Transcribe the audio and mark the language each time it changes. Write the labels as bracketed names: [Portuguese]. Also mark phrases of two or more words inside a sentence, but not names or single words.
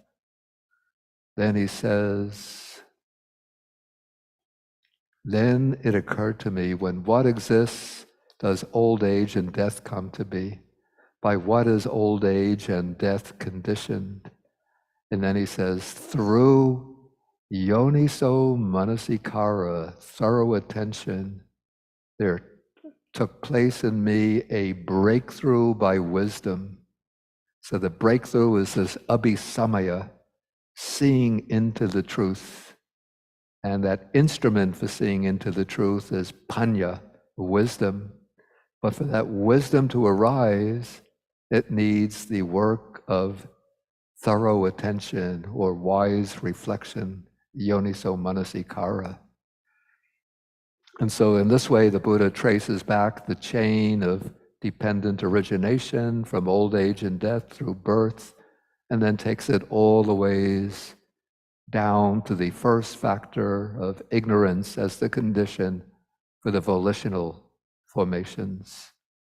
[English] Then he says, then it occurred to me, when what exists does old age and death come to be? By what is old age and death conditioned? And then he says, through [Pali] yoniso manasikara, [English] thorough attention, there took place in me a breakthrough by wisdom. So the breakthrough is this abhisamaya, seeing into the truth. And that instrument for seeing into the truth is panya, wisdom. But for that wisdom to arise, it needs the work of thorough attention or wise reflection, [Pali] yoniso manasikara. [English] And so in this way, the Buddha traces back the chain of dependent origination from old age and death through birth, and then takes it all the ways down to the first factor of ignorance as the condition for the volitional formations.